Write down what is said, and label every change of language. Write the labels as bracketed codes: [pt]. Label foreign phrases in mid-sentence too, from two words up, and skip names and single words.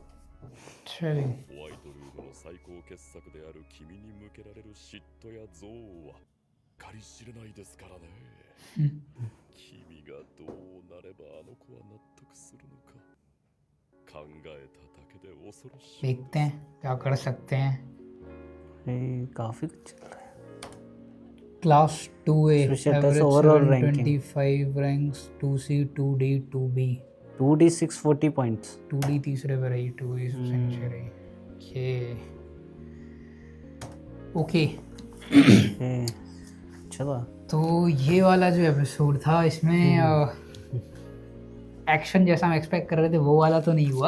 [hi] चलिए [ja] ホワイトルームの最高傑作である君に向けられる嫉妬や憎悪は計り知れないですからね。君がどうなればあの子は納得するのか考えただけで恐ろしい。 [hi] देखते हैं क्या कर सकते हैं। ये काफी कुछ चल रहा है। [en] क्लास 2A Special test एवरेज overall ranking. 725 रैंक्स 2C 2D 2B 2D 640 points. [hi] 2D तीसरे पे रही 2E सबसे रही। ओके चलो तो ये वाला जो एपिसोड था इसमें एक्शन जैसा हम एक्सपेक्ट कर रहे थे वो वाला तो नहीं हुआ,